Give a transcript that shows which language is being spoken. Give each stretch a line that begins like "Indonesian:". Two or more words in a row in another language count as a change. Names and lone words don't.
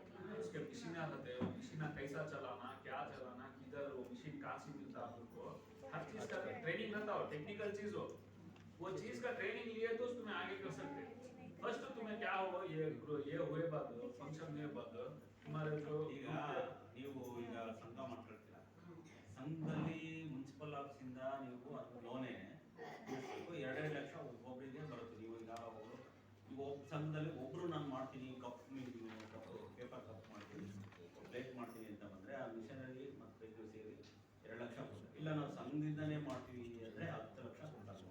Hindi: उसके मशीन रहते हैं, मशीन कैसा चलाना, क्या चलाना, किधर वो मशीन कहाँ से मिलता है आपको, हर चीज का ट्रेनिंग रहता हो, टेक्निकल चीज हो, वो चीज का ट्रेनिंग लिए तो तुम्हें आगे कर सकते। फर्स्ट तुम्हें क्या हो, ये हुए बाद फंक्शन हुए बाद तुम्हारे जो
Kannada: ಈಗ ನೀವು ಈಗ ಸಂಘ ಮಾಡ್ಕೊಳ್ತೀರಾ, ಸಂಘದಲ್ಲಿ ಮುನ್ಸಿಪಲ್ ಆಫೀಸಿಂದ ನೀವು ಲೋನೇ ಬಿಡಿಸ್ಬೇಕು. 2.5 ಲಕ್ಷ ಒಬ್ಬೊಬ್ಬರಿಗೆ ಬರುತ್ತೆ. ನೀವು ಈಗ ಸಂಘದಲ್ಲಿ ಒಬ್ರು ನಾನು ಮಾಡ್ತೀನಿ,
English: cup paper cup
Kannada: ಮಾಡ್ತೀನಿ, ಸಂಘದಿಂದನೇ ಮಾಡ್ತೀವಿ ಅಂದರೆ 10 ಲಕ್ಷ ಕೊಡ್ತಾರೆ.